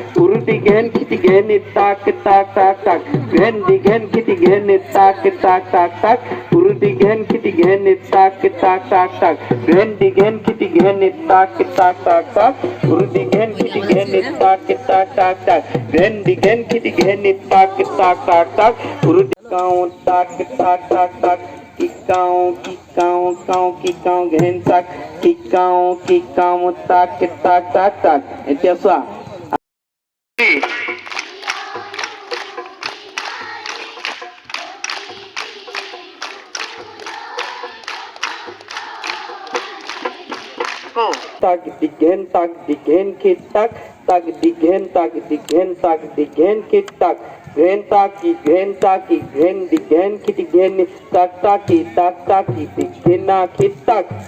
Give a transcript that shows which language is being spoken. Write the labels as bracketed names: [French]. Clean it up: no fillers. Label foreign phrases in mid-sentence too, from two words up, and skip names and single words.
[Indonesian] Urudi gen kiti gen it tak tak tak tak. Gen di gen kiti gen it tak tak tak tak. Urudi gen kiti gen it tak tak tak tak. Gen di gen kiti gen it tak tak tak tak. Urudi gen kiti gen it tak tak tak tak. Gen di gen kiti gen it tak tak tak tak. Urudi count tak tak tak tak. Kikau gen tak kikau tak tak tak tak. Itu apa? Tak digen kitak tak digen kitak gen digen kitigen tak digena kitak